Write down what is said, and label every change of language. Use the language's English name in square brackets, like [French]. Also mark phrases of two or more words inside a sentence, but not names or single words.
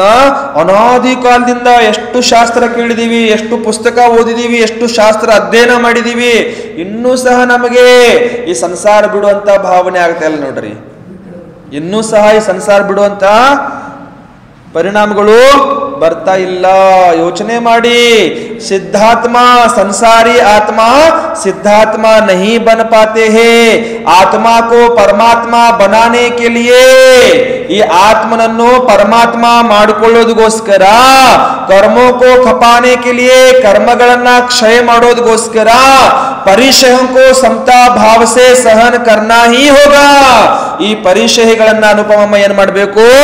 [Kannada] ಅನಾದಿ ಕಾಲದಿಂದ ಎಷ್ಟು ಶಾಸ್ತ್ರ ಕೇಳಿದೀವಿ, ಎಷ್ಟು ಪುಸ್ತಕ ಓದಿದೀವಿ, ಎಷ್ಟು ಶಾಸ್ತ್ರ ಅಧ್ಯಯನ ಮಾಡಿದೀವಿ, ಇನ್ನೂ ಸಹ ನಮಗೆ ಈ ಸಂಸಾರ ಬಿಡುವಂತ ಭಾವನೆ ಆಗ್ತಾ ಇಲ್ಲ ನೋಡ್ರಿ. ಇನ್ನೂ ಸಹ ಈ ಸಂಸಾರ ಬಿಡುವಂತ ಪರಿಣಾಮಗಳು ಬರ್ತಾ ಇಲ್ಲ. ಯೋಚನೆ ಮಾಡಿ. [Hindi] सिद्धात्मा संसारी आत्मा सिद्धात्मा नहीं बन पाते हैं. आत्मा को परमात्मा बनाने के लिए [Kannada] ಈ ಆತ್ಮನನ್ನು ಪರಮಾತ್ಮ ಮಾಡಿಕೊಳ್ಳೋದಕ್ಕೋಸ್ಕರ, [Hindi] कर्मों को खपाने के लिए [Kannada] ಕರ್ಮಗಳನ್ನ ಕ್ಷಯ ಮಾಡೋದಕ್ಕೋಸ್ಕರ [Hindi] परिशयं को समता भाव से सहन करना ही होगा. [Kannada] ಈ ಪರಿಶಯಗಳನ್ನ ಅನುಪಮ ಏನ್ ಮಾಡಬೇಕು?